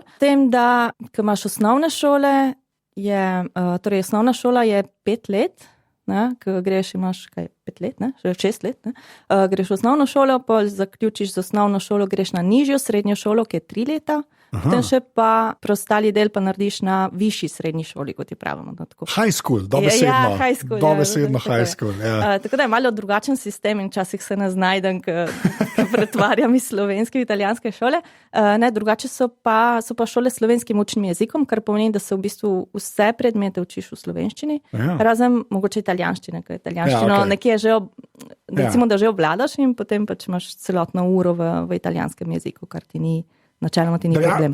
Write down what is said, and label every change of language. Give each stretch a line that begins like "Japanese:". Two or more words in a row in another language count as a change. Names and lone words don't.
Slovenian: S tem, da ko imaš osnovne šole, osnovna šola je 5 let, ko greš, imaš 5 let, 6 let, greš v osnovno šolo, pa zaključiš z osnovno šolo, greš na nižjo srednjo šolo, ki je 3 leta, potem še pa preostali del pa narediš na višji srednji šoli, kot je pravimo.
English: High school, dobesedno high school.
Slovenian: Tako da je malo drugačen sistem in včasih se ne znajdem, ko pretvarjam iz slovenske, italijanske šole. Drugače so pa šole s slovenskim učnim jezikom, kar pomeni, da se v bistvu vse predmete učiš v slovenščini, razen mogoče italijanščine, ker italijanščino nekje že recimo, da že obvladaš in potem pač imaš celotno uro v italijanskem jeziku, kar ti ni načeloma ti ni problem.